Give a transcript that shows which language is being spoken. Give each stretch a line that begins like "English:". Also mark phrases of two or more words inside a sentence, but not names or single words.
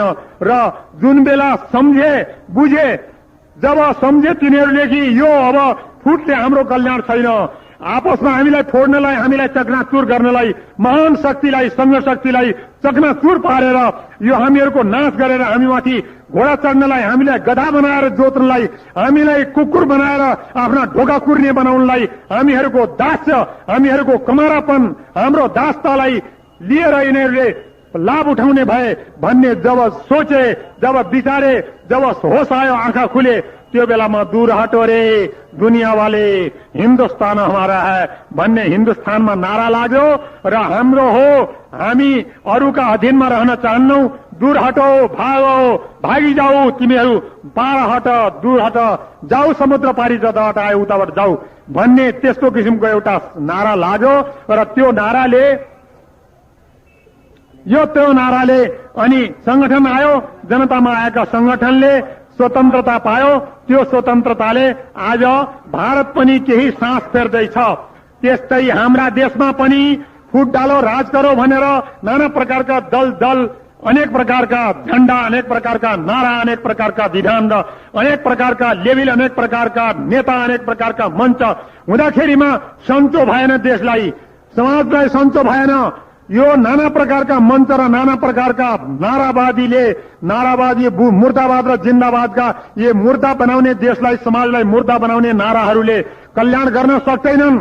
Nepali: र जुन बेला सम्झे बुझे, जब सम्झे तिनीहरूले कि यो अब फुटले हाम्रो कल्याण छैन, आपसमा हामीलाई फोड्नलाई, हामीलाई चकनाचुर गर्नलाई, महान शक्तिलाई, संघ शक्तिलाई चकनाचुर पारेर यो हामीहरूको नाश गरेर हामीमाथि घोडा चढ्नलाई, हामीलाई गधा बनाएर जोत्नलाई, हामीलाई कुकुर बनाएर आफ्ना ढोका कुर्ने बनाउनलाई, हामीहरूको दास्य, हामीहरूको कमारापन, हाम्रो दासतालाई लिएर यिनीहरूले लाभ उठाउने भए भन्ने जब सोचे, जब विचारे, जब होश आयो, आंखा खुले, त्यो बेलामा
Hindi: दूर हटो रे दुनिया वाले, हिन्दुस्तान हमारा है
Nepali: भन्ने हिन्दुस्तानमा नारा लाग्यो र हाम्रो हो, हामी अरूका अधीनमा रहन चाहन्नौ,
Hindi: दूर हटो, भागो,
Nepali: भागी जाऊ, तिमीहरू पार हट, दूर हट, जाऊ समुद्र पारी जताबाट आयो उताबाट जाऊ भन्ने त्यस्तो किसिमको एउटा नारा लाग्यो र त्यो नाराले अनि संगठन आयो, जनतामा आएका संगठनले स्वतन्त्रता पायो। त्यो स्वतन्त्रताले आज भारत पनि केही सास फेर्दैछ। त्यस्तै हाम्रा देशमा पनि
Hindi: फुट डालो, राज करो
Nepali: भनेर नाना प्रकारका दल, अनेक प्रकारका झण्डा, अनेक प्रकारका नारा, अनेक प्रकारका विधान र अनेक प्रकारका लेबिल, अनेक प्रकारका नेता, अनेक प्रकारका मञ्च हुँदाखेरिमा सन्चो भएन, देशलाई, समाजलाई सन्चो भएन। यो नाना प्रकारका मञ्च र नाना प्रकारका नारावादी मुर्दाबाद र जिन्दाबादका ये मुर्दा बनाउने, देशलाई, समाजलाई मुर्दा बनाउने नाराहरूले कल्याण गर्न सक्दैनन्।